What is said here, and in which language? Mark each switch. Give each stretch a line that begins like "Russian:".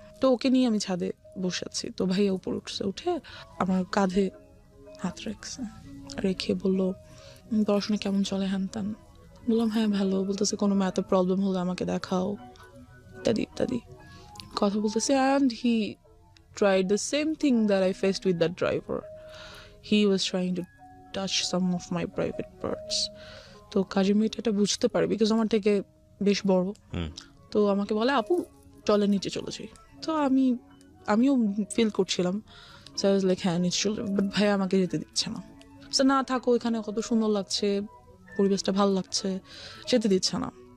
Bangla: তো ওকে নিয়ে আমি ছাদে বসে আছি। তো ভাইয়া উপর উঠছে, উঠে আমার কাঁধে হাত রেখে বললো, পড়াশোনা কেমন চলে, হ্যান ত্যান। বললাম হ্যাঁ ভালো। বলতেছে কোনো ম্যাথে প্রবলেম হলে আমাকে দেখাও, ইত্যাদি ইত্যাদি কথা বলতেছে।
English: And he tried the same thing that I faced with that driver. He was trying to touch some of my private parts.
Bangla: তো কাজের মেয়েটা এটা বুঝতে পারে, বিকজ আমার থেকে বেশ বড়। তো আমাকে বলে, আপু চলে নিচে চলে যাই। তো আমিও ফিল করছিলাম
English: so I was like
Bangla: হ্যাঁ নিশ্চয়, বাট ভাইয়া আমাকে যেতে দিচ্ছে না। সো না থাকো, এখানে কত সুন্দর লাগছে, পরিবেশটা ভালো লাগছে, যেতে দিচ্ছে না।